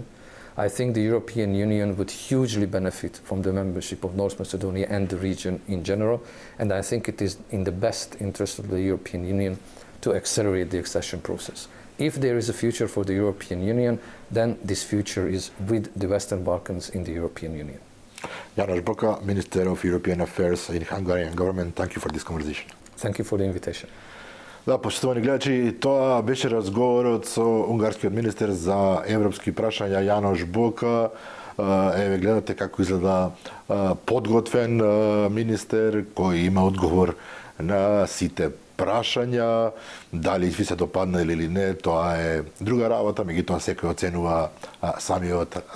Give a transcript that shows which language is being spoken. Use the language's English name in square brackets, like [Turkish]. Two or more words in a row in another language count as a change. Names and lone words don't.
[English] I think the European Union would hugely benefit from the membership of North Macedonia and the region in general, and I think it is in the best interest of the European Union to accelerate the accession process. If there is a future for the European Union, then this future is with the Western Balkans in the European Union. Јанош Бока, Minister of European Affairs in Hungarian government, thank you for this conversation. Thank you for the invitation. [Macedonian] Да, почитувани гледачи, тоа беше разговорот со унгарскиот министер за европски прашања Јанош Бока. Еве гледате како изгледа подготвен министер кој има одговор на сите прашања, дали ви се допаднали или не, тоа е друга работа, меѓутоа секој оценува самиот за себе.